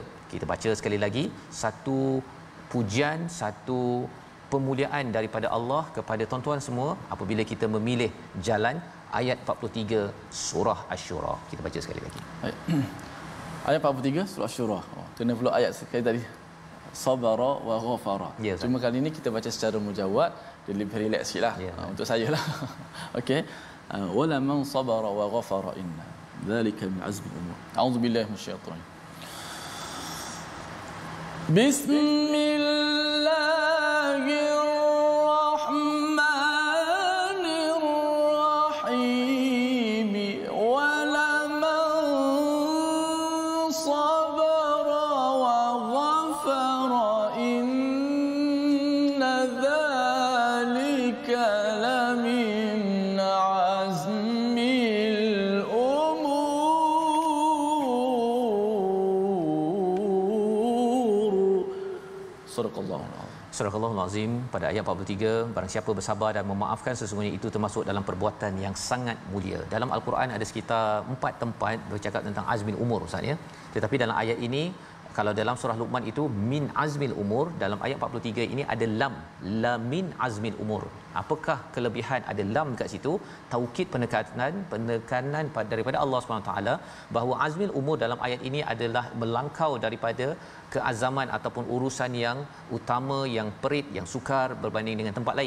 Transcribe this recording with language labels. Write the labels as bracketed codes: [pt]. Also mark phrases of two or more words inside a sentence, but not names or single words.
[ms] Kita baca sekali lagi, satu pujian, satu pemuliaan daripada Allah kepada tuan-tuan semua apabila kita memilih jalan ayat 43 surah Asy-Syura. Kita baca sekali lagi. Ayat 43 surah Asy-Syura. Kena pula ayat sekali tadi. [ar] صبر وغفر. [ms] Cuma kali ini kita baca secara mujawad, dia lebih relax sikitlah. Untuk saya lah. Okey. [ar] ولمن صبر وغفر إن ذلك من عزم الأمور. أعوذ بالله من الشيطان الرجيم. بسم الله الرحمن الرحيم. ولمن صبر وغفر إن ذلك لمن عزم الأمور. [ms] Surah Al-Azim pada ayat 43, barang siapa bersabar dan memaafkan sesungguhnya itu termasuk dalam perbuatan yang sangat mulia. Dalam Al-Quran ada sekitar 4 tempat bercakap tentang [ar] عزم الأمور, [ms] Ustaz, ya. Tetapi dalam ayat ini, kalau dalam surah Luqman itu [ar] من عزم الأمور, [ms] dalam ayat 43 ini ada lam, [ar] لمن عزم الأمور. [ms] Apakah kelebihan ada lam dekat situ? Taukid, penekanan daripada Allah SWT bahawa [ar] عزم الأمور [ms] dalam ayat ini adalah melangkau daripada keazaman ataupun urusan yang utama, yang perit, yang sukar berbanding dengan tempat lain.